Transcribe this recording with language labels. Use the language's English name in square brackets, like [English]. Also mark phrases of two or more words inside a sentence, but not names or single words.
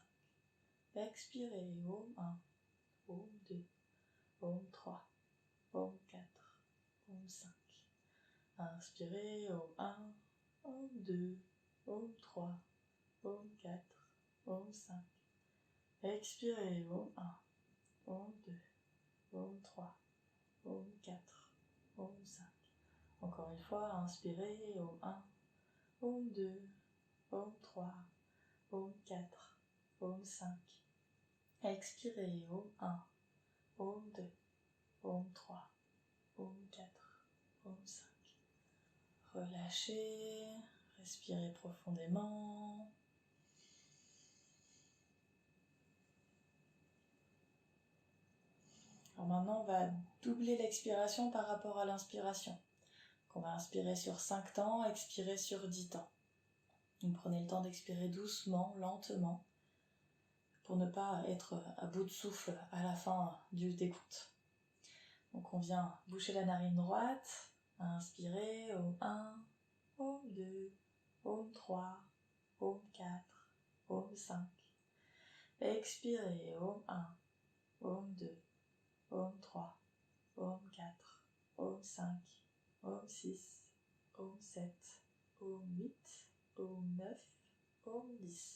[French] Expirez, Om 1, Om 2, Om 3, Om 4, Om 5. Inspirez, Om 1, Om 2, Om 3, Om 4, Om 5. Expirez, Om 1, Om 2, Om 3, Om 4, Om 5. Encore une fois, inspirez, Om 1, Om 2, Om 3, Om 4, Om 5. Expirez, Om 1, Om 2, Om 3, Om 4, Om 5. Relâchez, respirez profondément. Alors maintenant, on va doubler l'expiration par rapport à l'inspiration. Donc on va inspirer sur 5 temps, expirer sur 10 temps. Donc prenez le temps d'expirer doucement, lentement, pour ne pas être à bout de souffle à la fin du décompte. Donc on vient boucher la narine droite, inspirez, Om 1, Om 2, Om 3, Om 4, Om 5. Expirez, Om 1, Om 2, Om 3, Om 4, Om 5, Om 6, Om 7, Om 8, Om 9, Om 10.